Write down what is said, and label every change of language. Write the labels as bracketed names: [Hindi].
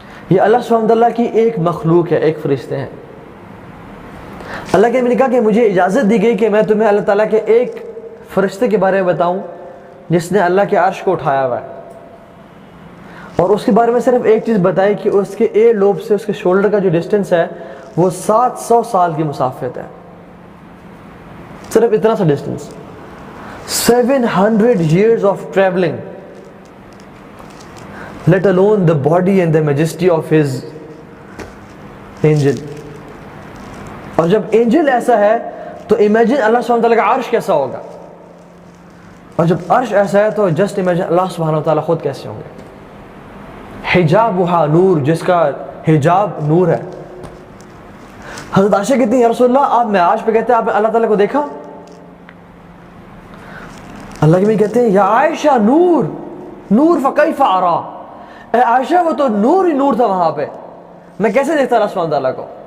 [Urdu] یہ اللہ سبحانہ وتعالیٰ کی ایک مخلوق ہے، ایک فرشتے ہیں. اللہ کے نے کہا کہ مجھے اجازت دی گئی کہ میں تمہیں اللہ تعالیٰ کے ایک فرشتے کے بارے میں بتاؤں جس نے اللہ کے عرش کو اٹھایا ہوا ہے. اور اس کے بارے میں صرف ایک چیز بتائی کہ اس کے اے لوب سے اس کے شولڈر کا جو ڈسٹنس ہے وہ 700 سال کی مسافت ہے. صرف اتنا سا distance. [English] 700 years of traveling, let alone the body and the majesty of his angel. [Urdu] اور جب اینجل ایسا ہے تو امیجن اللہ سبحانہ وتعالیٰ کا عرش کیسا ہوگا. اور جب عرش ایسا ہے تو جسٹ امیجن اللہ سبحانہ وتعالیٰ خود کیسے ہوں گے. [Arabic] حجابها نور، [Urdu] جس کا حجاب نور ہے. حضرت عائشہ کہتی ہیں یا رسول اللہ آپ معراج پہ کہتے ہیں آپ نے اللہ تعالیٰ کو دیکھا؟ اللہ کے بھی کہتے ہیں [Arabic] یا عائشہ نور نور فکیف ارا، [Urdu] اے عائشہ وہ تو نور ہی نور تھا وہاں پہ، میں کیسے دیکھتا اللہ سبحانہ تعالیٰ کو.